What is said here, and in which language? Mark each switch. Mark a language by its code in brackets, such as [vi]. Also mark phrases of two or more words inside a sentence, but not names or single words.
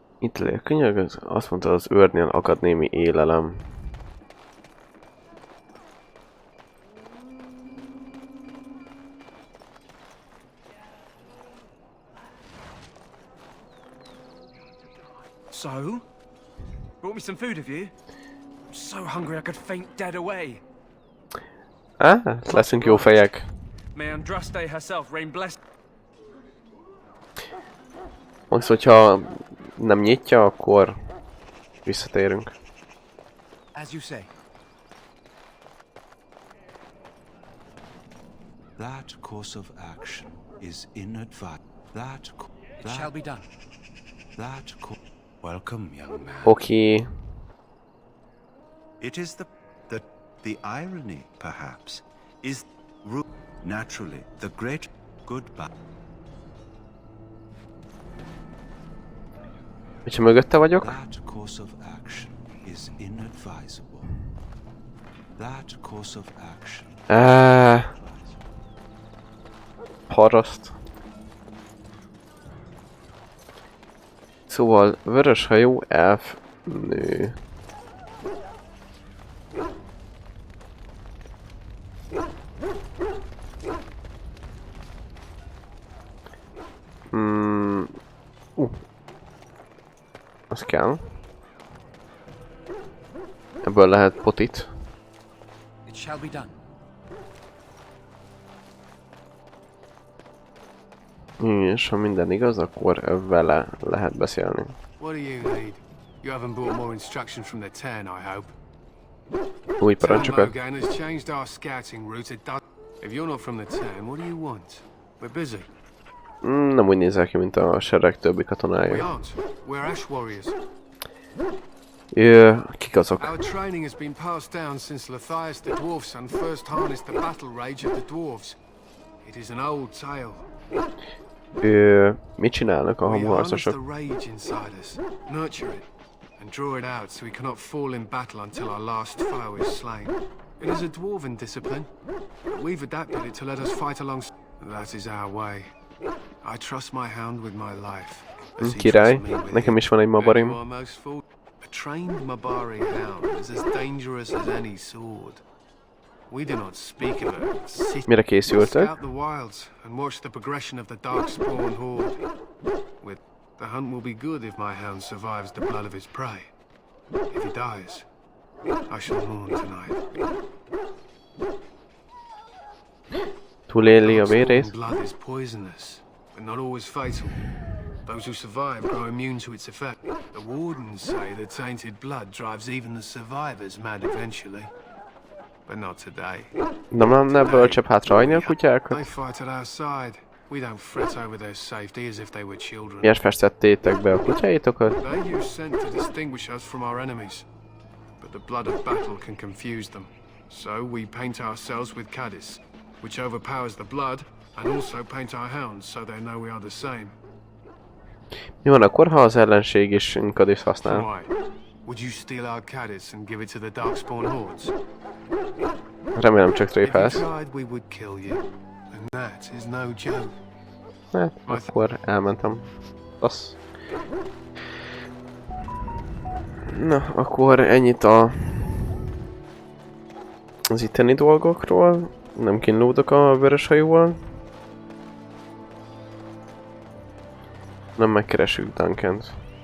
[hu] Itt lé, könyörgöm, azt mondta, az őrnél akad némi élelem. [en] So? Brought me some food, have you? I'm so hungry I could faint dead away. [hu] Leszünk jó fejek. [en] May Andraste herself rain bless. [hu] Most, hogyha nem nyitja, akkor visszatérünk. [en] As you say. That course of action is inadvisable. It shall be done. Welcome, young man. [hu] Oké. [en] It is the irony, perhaps, is naturally the great goodbye. [hu] És mögötte vagyok? [en] That course of action is inadvisable. That course of action. [hu] Paraszt. Szóval vöröshajú elf nő. Az kell. Ebből lehet potit. [en] It shall be done. [hu] És ha minden igaz, akkor vele lehet beszélni. [en] What do you need? You haven't brought more instruction from the Ten, I hope. [hu] Új parancsokat. [en] Logan has changed our scouting route. If you're not from the Ten, what do you want? We're busy. [hu] Nem úgy nézel ki, mint a sereg többi [en] We [hu] katonája. [en] aren't. We're Ash warriors. [hu] Kik azok? [en] Our training has been passed down since Lathias the dwarf son first harnessed the battle rage of the dwarves. It is an old tale. [hu] Mit csinálnak a hamuharcosok? [en] We harness the rage inside us, nurture it, and draw it out so we cannot fall in battle until our last foe is slain. It is a dwarven discipline, but we've adapted it to let us fight alongside. That is our way. I trust my hound with my life. [hu] Király, nekem is van egy mabarim. [en] A trained Mabari hound is as dangerous as any sword. We do not speak of it. [hu] Mire készültek? [en] Scout the wilds and watch the progression of the darkspawn horde. The hunt will be good if my hound survives the blood of his prey. If he dies, I shall mourn tonight. [hu] Túléli a vérét? [en] Blood is poisonous, but not always fatal. Those who survive grow immune to its effect. The Wardens say the tainted blood drives even the survivors mad eventually. But not today. [hu] Nem lenne bölcsebb hátrahagyni a kutyákat? [en] They fight at our side. We don't fret over their safety as if they were children. [hu] Miért festettétek be a kutyáitokat? [en] They use scent to distinguish us from our enemies. But the blood of battle can confuse them. So we paint ourselves with Cadiz, which overpowers the blood, and also paint our hounds so they know we are the same. [hu] Mi van akkor, ha az ellenség is Cadiz használ? [en] Why? Would you steal our Cadiz and give it to the darkspawn hordes? [hu] Remélem csak tréfálsz. [en] If you tried, we would kill you. And that is no joke. [hu] Hát, akkor elmentem. Az. Na, akkor ennyit az itteni dolgokról. Nem kínlódok a vöröshajóval. Nem megkeressük Duncant.